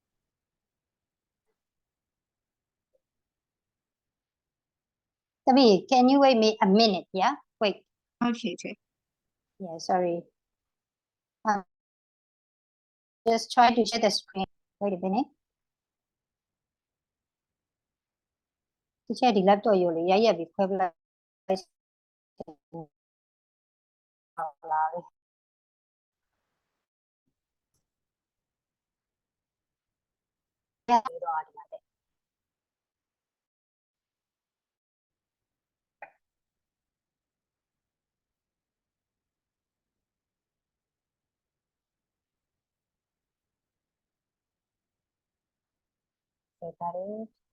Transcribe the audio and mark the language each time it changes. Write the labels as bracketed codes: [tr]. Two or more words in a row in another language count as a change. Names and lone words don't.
[en] Tabi, can you wait me a minute? Yeah, wait. Okay, okay. Yeah, sorry. Just try to share the screen. Wait a minute. [my] ဒီချက်ဒီ laptop ယူလေရိုက်ပြီးခွဲပလိုက် ဟုတ်လားလေ ရပြီးတော့ဒီမှာတဲ့ Separate.